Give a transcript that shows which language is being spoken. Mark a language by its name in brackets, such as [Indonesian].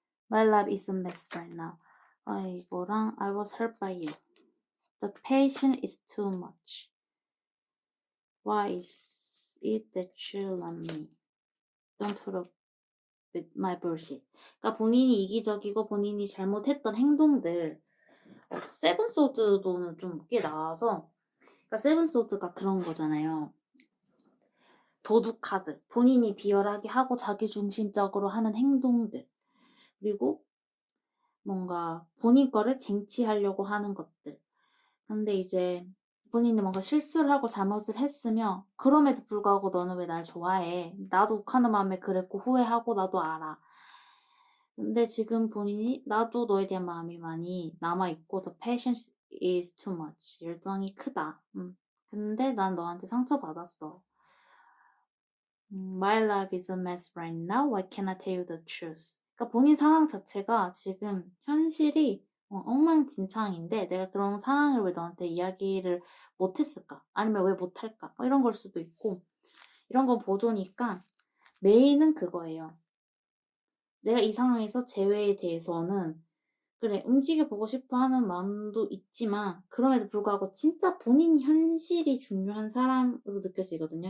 [English] My life is a mess right now. [Korean] 이거랑 [English] I was hurt by you. The patient is too much. Why is it that you love me? Don't put up with my bullshit. [Korean] 그러니까 본인이 이기적이고 본인이 잘못했던 행동들. 세븐 소드도는 좀 꽤 나와서, 그러니까 세븐 소드가 그런 거잖아요. 도둑 카드. 본인이 비열하게 하고 자기중심적으로 하는 행동들. 그리고 뭔가 본인 거를 쟁취하려고 하는 것들. 근데 이제 본인이 뭔가 실수를 하고 잘못을 했으면 그럼에도 불구하고 너는 왜 날 좋아해? 나도 욱하는 마음에 그랬고 후회하고 나도 알아. 근데 지금 본인이 나도 너에 대한 마음이 많이 남아있고 [English] the patience is too much. [Korean] 열정이 크다. 근데 난 너한테 상처받았어. [English] My life is a mess right now. Why can't I tell you the truth? [Korean] 그러니까 본인 상황 자체가 지금 현실이 엉망진창인데 내가 그런 상황을 왜 너한테 이야기를 못했을까? 아니면 왜 못할까? 이런 걸 수도 있고 이런 건 보조니까 메인은 그거예요. 내가 이 상황에서 재회에 대해서는 그래 움직여보고 싶어 하는 마음도 있지만 그럼에도 불구하고 진짜 본인 현실이 중요한 사람으로 느껴지거든요.